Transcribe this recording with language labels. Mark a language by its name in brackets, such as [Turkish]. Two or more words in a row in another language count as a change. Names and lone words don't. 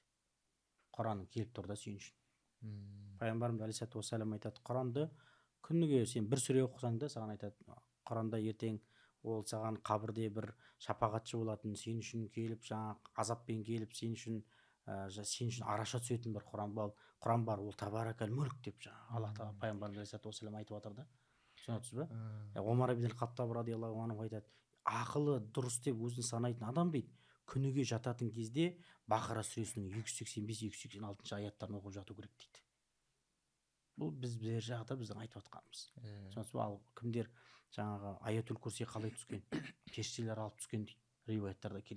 [Kazakh] Құранның келіп тұр да сен үшін. Пайғамбарымыз [Arabic] عليه الصلاة والسلام [Kazakh] айтады, Құранды күніге сен бір сүре оқысаң да, саған айтады, Құранда ертең ол саған қабірде бір шапағатшы болатын, сен үшін келіп, азаппен келіп, сен үшін араша түсетін бір Құран бар, ол табаракал мүлк деп Аллах тағала пайғамбарымыз [Arabic] عليه الصلاة والسلام [Kazakh] айтып жатыр да. Түсінесіз ба? Омар ибн Хаттаб [Arabic] رضي الله عنه [Kazakh] айтады, ақылы дұрыс деп өзін санайтын адам дейді, күніге жататын кезде Бақара сүресінің 285-286 аяттарын оқып жату керек дейді. Бұл біз бер жағда біздің айтып жатқанымыз. Түсінесіз ба? Ал кімдер аятул курси қалай түскен, періштелер алып түскен дейді, риуаяттарда келеді.